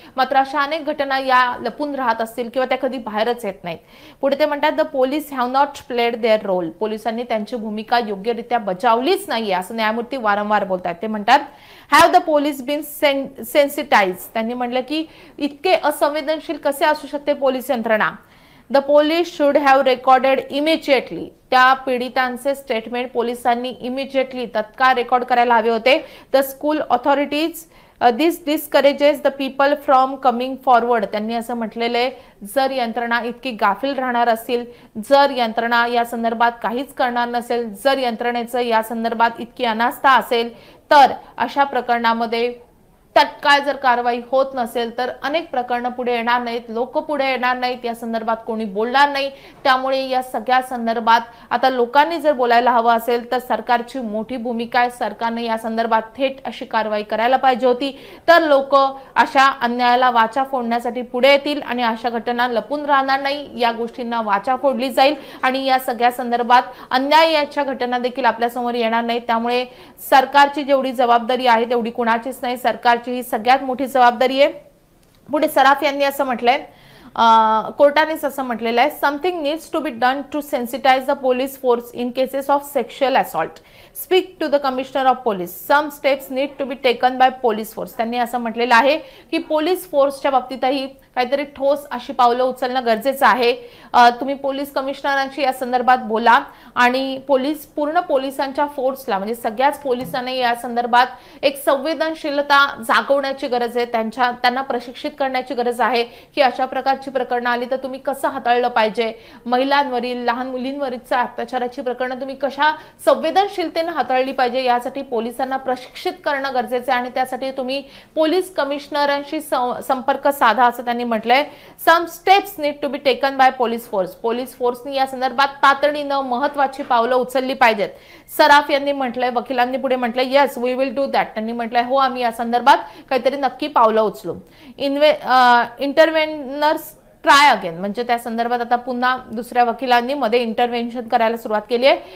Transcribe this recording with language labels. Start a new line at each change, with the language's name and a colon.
Marathi: मात्र अशा अनेक घटना या लपून राहत असतील किंवा त्या कधी बाहेरच येत नाहीत। पुढे ते म्हणतात
English: The police have not played their role.
Marathi: पोलिसांनी त्यांची भूमिका योग्यरित्या बजावलीच नाहीये असं न्यायमूर्ती वारंवार बोलतात।
English: ते म्हणतात have the police been sensitise.
Marathi: त्यांनी म्हटलं की इतके असंवेदनशील कसे असू शकते पोलीस यंत्रणा।
English: The police should have recorded immediately.
Marathi: त्या पीडितांचे स्टेटमेंट पोलिसांनी इमिजिएटली तत्काळ रेकॉर्ड करायला हवे होते।
English: The school authorities this discourages the people from coming forward.
Marathi: त्यांनी असं म्हटलेले जर यंत्रणा इतकी गाफील राहणार असतील, जर यंत्रणा या संदर्भात काहीच करणार नसेल, जर यंत्रणेचं या संदर्भात इतकी अनास्था असेल तर अशा प्रकरणामध्ये तत्काळ जर कारवाई होत नसेल तर अनेक प्रकरणं पुढे येणार नाहीत, लोक पुढे येणार नाहीत, या संदर्भात कोणी बोलणार नाही। त्यामुळे या सगळ्या संदर्भात आता लोकांनी जर बोलायला हवं असेल तर सरकारची मोठी भूमिका आहे। सरकारने या संदर्भात थेट अशी कारवाई करायला पाहिजे होती, तर लोक अशा अन्यायाला वाचा फोडण्यासाठी पुढे येतील आणि अशा घटना लपून राहणार नाही। या गोष्टींना वाचा फोडली जाईल आणि या सगळ्या संदर्भात अन्यायाच्या घटना देखील आपल्या समोर येणार नाहीत। त्यामुळे सरकारची जेवढी जबाबदारी आहे तेवढी कुणाचीच नाही, सरकारची ही सगळ्यात मोठी जबाबदारी आहे। पुढे सराफ यांनी असं म्हटलंय, कोर्टानेच असं म्हटलेलं आहे
English: Something needs to be done to sensitise the police force in cases of sexual assault. Speak to the commissioner of police, some steps need to be taken by police force.
Marathi: त्यांनी असं म्हटलेलं आहे की पोलीस फोर्सच्या बाबतीतही काहीतरी ठोस अशी पावलं उचलणं गरजेचं आहे। तुम्ही पोलीस कमिशनरांशी या संदर्भात बोला आणि पूर्ण पोलिसांच्या फोर्सला म्हणजे सगळ्याच पोलिसांनी या संदर्भात एक संवेदनशीलता जागवण्याची गरज आहे। त्यांना प्रशिक्षित करण्याची गरज आहे की अशा प्रकारची प्रकरणं आली तर तुम्ही कसं हाताळलं पाहिजे, महिलांवरील लहान मुलींवरील अत्याचाराची प्रकरणं तुम्ही कशा संवेदनशीलतेने हाताळली पाहिजे, यासाठी पोलिसांना प्रशिक्षित करणं गरजेचं आहे आणि त्यासाठी तुम्ही पोलीस कमिशनरांशी संपर्क साधा असं त्यांनी म्हटलंय।
English: Some steps need to be taken by police force.
Marathi: Police फोर्सनी या संदर्भात तातडीनं महत्त्वाची पावलं उचलली पाहिजेत। सराफ यांनी म्हटलंय, वकिलांनी पुढे म्हटलंय
English: Yes we will do that.
Marathi: त्यांनी म्हटलंय हो आम्ही या संदर्भात काहीतरी नक्की पावलं उचलू।
English: intervenors try again,
Marathi: म्हणजे त्या संदर्भात आता पुन्हा दुसऱ्या वकिलांनी मध्ये इंटरव्हेन्शन करायला सुरुवात केली आहे।